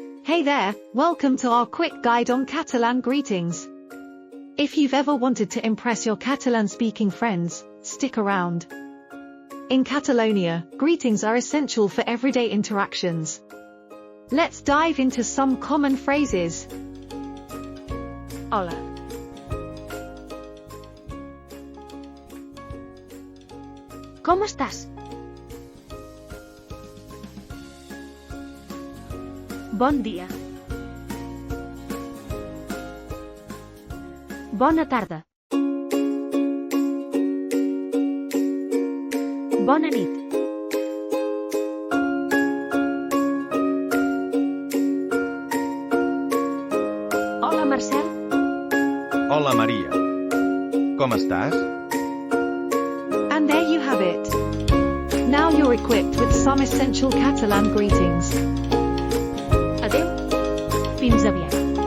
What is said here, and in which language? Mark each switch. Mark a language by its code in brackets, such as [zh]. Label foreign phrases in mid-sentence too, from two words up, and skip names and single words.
[en] Hey there, welcome to our quick guide on Catalan greetings. If you've ever wanted to impress your Catalan-speaking friends, stick around. In Catalonia, greetings are essential for everyday interactions. Let's dive into some common phrases. [es] Hola. ¿Cómo estás? [ca] Bon dia. Bona tarda. Bona nit. Hola, Marcel. Hola, Maria. Com estàs? [en] And there you have it. Now you're equipped with some essential Catalan greetings. [ca] Adeu. Fins aviat.